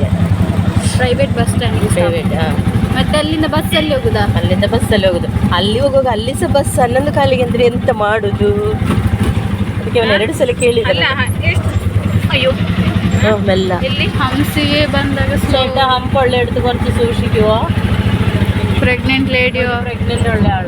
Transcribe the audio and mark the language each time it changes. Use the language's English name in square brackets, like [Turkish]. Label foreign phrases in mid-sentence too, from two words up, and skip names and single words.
[English] private bus standige ಪ್ರೈವೇಟ್ [Kannada] ಮತ್ತೆ ಅಲ್ಲಿಂದ ಬಸ್ಸಲ್ಲಿ ಹೋಗುದಾ ಅಲ್ಲಿಂದ ಬಸ್ಸಲ್ಲಿ ಹೋಗುದು ಅಲ್ಲಿ ಹೋಗುವಾಗ ಅಲ್ಲಿ ಸಹ ಬಸ್ 11 ಕಾಲಿಗೆ ಅಂದ್ರೆ ಎಂತ ಮಾಡುದು ಅದಕ್ಕೆ ಅವನು 2 ಸಲ ಕೇಳಿದಲ್ಲ ಅಯ್ಯೋ ಮೆಲ್ಲ ಇಲ್ಲಿ ಹಂಸಿಗೆ ಬಂದಾಗ [Malayalam] ചേട്ടാ ഹമ്പുള്ള എടുത്ത് കുറച്ച് സൂക്ഷിക്കുവോ [English] pregnant ladyo [Malayalam] ಪ್ರೆಗ್ನೆಂಟ್ ഉള്ള ആളാ